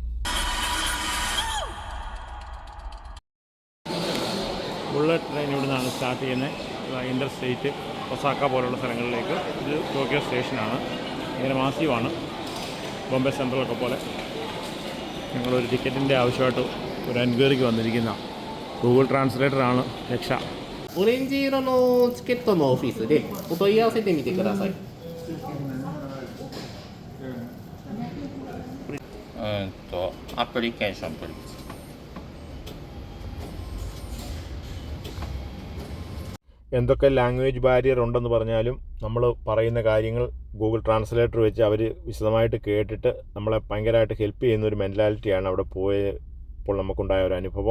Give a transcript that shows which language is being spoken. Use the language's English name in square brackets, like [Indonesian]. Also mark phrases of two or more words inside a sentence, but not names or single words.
[English] bullet train [Malayalam] ഇവിടെ നിന്നാണ് സ്റ്റാർട്ട് ചെയ്യുന്നത്. [English] inter state [Malayalam] ഒസാക്ക പോലുള്ള സ്ഥലങ്ങളിലേക്ക്. ഇത് ടോക്കിയോ സ്റ്റേഷനാണ്. ഇങ്ങനെ മാസീവാണ്, ബോംബെ സെൻട്രലൊക്കെ പോലെ. ഞങ്ങളൊരു ടിക്കറ്റിൻ്റെ ആവശ്യമായിട്ട് ഒരു എൻക്വയറിക്ക് വന്നിരിക്കുന്ന ഗൂഗിൾ ട്രാൻസ്ലേറ്ററാണ് രക്ഷ. [Japanese] オレンジ色のチケットのオフィスでお問い合わせてみてください。 [English] application please. [Malayalam] എന്തൊക്കെ [English] language barrier [Malayalam] ഉണ്ടെന്ന് പറഞ്ഞാലും നമ്മൾ പറയുന്ന കാര്യങ്ങൾ ഗൂഗിൾ ട്രാൻസ്ലേറ്റർ വെച്ച് അവർ വിശദമായിട്ട് കേട്ടിട്ട് നമ്മളെ ഭയങ്കരമായിട്ട് ഹെൽപ്പ് ചെയ്യുന്ന ഒരു മെൻറ്റാലിറ്റിയാണ് അവിടെ പോയപ്പോൾ നമുക്കുണ്ടായ ഒരു അനുഭവം.